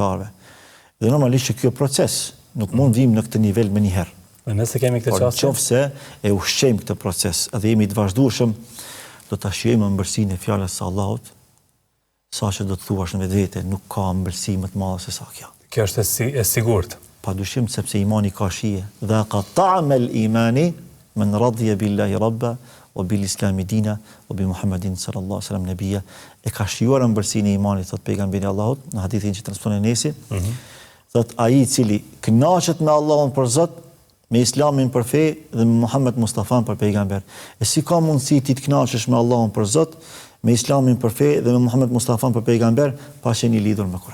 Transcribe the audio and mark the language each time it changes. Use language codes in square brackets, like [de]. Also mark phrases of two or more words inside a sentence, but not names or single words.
[sq] Dhe normalisht që kjo proces nuk mund vim në këtë nivel më njëherë. Dhe nëse kemi këtë çast, nëse e ushqejmë këtë proces, edhe jemi të vazhdueshëm, do ta shijojmë ëmbëlsinë e fjalës së Allahut, saqë do të thuash në vetvete, nuk ka ëmbëlsi më të madhe se sa kjo. Kjo është e sigurt. Padyshim sepse imani ka shije. [ar] ذَاقَ طَعْمَ الْإِيمَانِ مَنْ رَضِيَ بِاللَّهِ رَبًّا وَبِالْإِسْلَامِ دِينًا وَبِمُحَمَّدٍ صَلَّى اللَّهُ عَلَيْهِ وَسَلَّمَ نَبِيًّا. [sq] E ka shijuar ëmbëlsinë e imanit, thot pejgamberi Allahut në hadithin që transmeton Enesi. Thot ai i cili kënaqet me Allahun për Zot, me Islamin për fe dhe me Muhammed Mustafan për pejgamber. E si ka mundësi ti të kënaqesh me Allahun për Zot, me Islamin për fe dhe me Muhammed Mustafan për pejgamber, pa qenë i lidhur me Kur'an?